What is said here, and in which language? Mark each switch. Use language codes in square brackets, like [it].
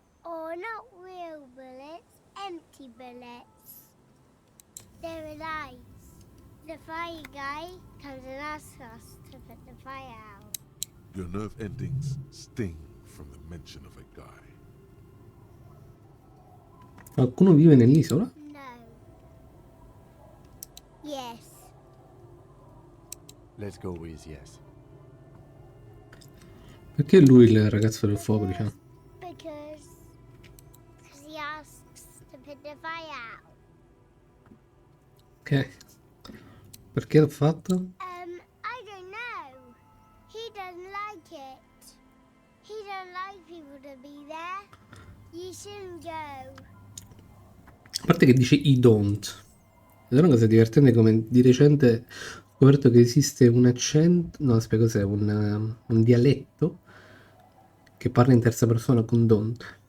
[en] Or not real bullets, empty bullets. They're alive. The fire guy comes and asks us to put the fire out. Your nerve endings sting from the mention of a guy. [it] Qualcuno vive nell'isola? No. [en] Yes. Let's go with yes. [it] Perché lui il ragazzo del fuoco, diciamo? [en] Because he asks to put the fire out. [it] Ok. Perché l'ha fatto? [en] I don't know. He doesn't like it. He don't like people to be there. You shouldn't go. [it] A parte che dice [en] I don't. [it] Ed è una cosa divertente come di recente ho scoperto che esiste un accento, no aspetta cos'è, un dialetto che parla in terza persona con don't.